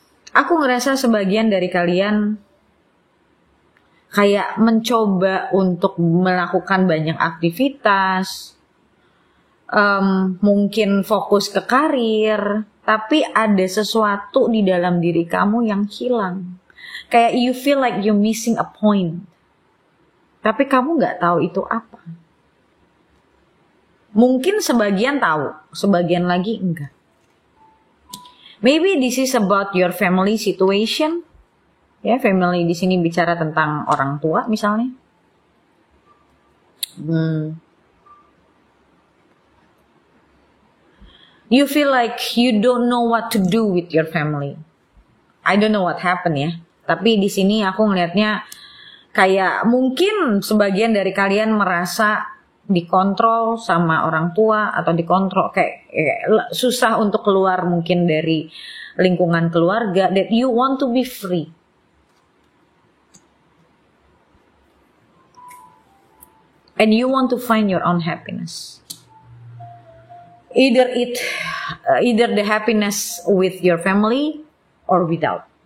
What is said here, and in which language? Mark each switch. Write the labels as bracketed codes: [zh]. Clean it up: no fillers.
[id] Aku ngerasa sebagian dari kalian kayak mencoba untuk melakukan banyak aktivitas, mungkin fokus ke karir, tapi ada sesuatu di dalam diri kamu yang hilang. Kayak [en] you feel like you missing a point, [id] tapi kamu nggak tahu itu apa. Mungkin sebagian tahu, sebagian lagi enggak. [en] Maybe this is about your family situation. [id] Ya, family di sini bicara tentang orang tua misalnya. [en] you feel like you don't know what to do with your family. I don't know what happened ya. [id] Tapi di sini aku ngelihatnya kayak mungkin sebagian dari kalian merasa dikontrol sama orang tua atau dikontrol kayak susah untuk keluar mungkin dari lingkungan keluarga, [en] that you want to be free. And you want to find your own happiness. Either the happiness with your family or without.